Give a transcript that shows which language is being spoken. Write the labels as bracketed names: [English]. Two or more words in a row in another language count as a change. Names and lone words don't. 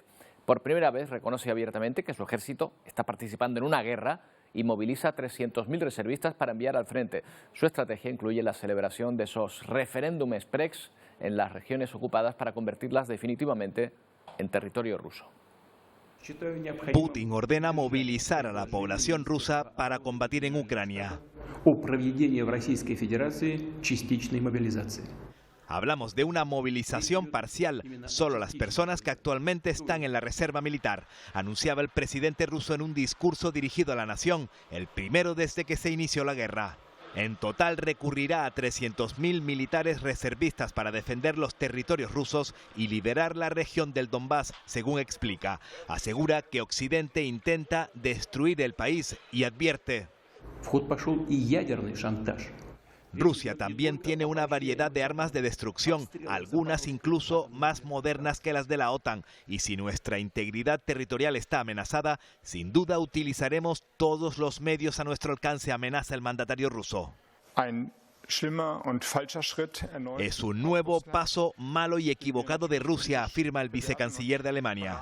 [Spanish] Por primera vez reconoce abiertamente que su ejército está participando en una guerra y moviliza 300.000 reservistas para enviar al frente. Su estrategia incluye la celebración de esos referéndum express en las regiones ocupadas para convertirlas definitivamente en territorio ruso. Putin ordena movilizar a la población rusa para combatir en Ucrania. [Russian] О проведении в Российской Федерации частичной мобилизации. [Spanish] Hablamos de una movilización parcial, solo las personas que actualmente están en la reserva militar, anunciaba el presidente ruso en un discurso dirigido a la nación, el primero desde que se inició la guerra. En total recurrirá a 300.000 militares reservistas para defender los territorios rusos y liberar la región del Donbass, según explica. Asegura que Occidente intenta destruir el país y advierte: [Russian] В ход пошел и ядерный шантаж. [Spanish] Rusia también tiene una variedad de armas de destrucción, algunas incluso más modernas que las de la OTAN. Y si nuestra integridad territorial está amenazada, sin duda utilizaremos todos los medios a nuestro alcance, amenaza el mandatario ruso. Es un nuevo paso malo y equivocado de Rusia, afirma el vicecanciller de Alemania.